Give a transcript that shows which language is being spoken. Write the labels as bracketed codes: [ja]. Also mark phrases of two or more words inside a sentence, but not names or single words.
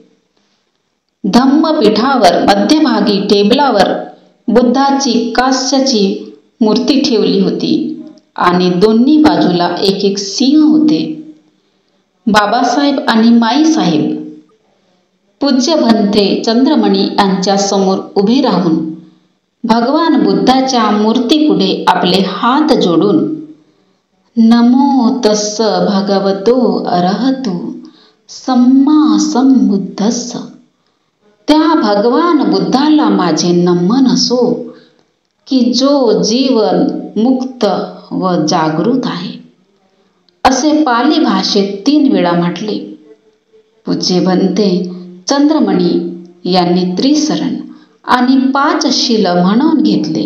[mr] धम्मपीठावर मध्यभागी टेबलावर बुद्धाची कांस्याची मूर्ती ठेवली होती आणि दोन्ही बाजूला एक एक सिंह होते. बाबासाहेब आणि माईसाहेब पूज्य भंते चंद्रमणी यांच्या समोर उभे राहून भगवान बुद्धाच्या मूर्तीपुढे आपले हात जोडून [pi] नमो तस्स भगवतो अरहतो सम्मा संबुद्धस्स, [mr] त्या भगवान बुद्धाला माझे नमन असो की जो जीवन मुक्त व जागृत आहे, असे पाली भाषेत 3 वेळा म्हटले. पूज्य भंते चंद्रमणी यांनी त्रिसरण आणि 5 शील म्हणून घेतले.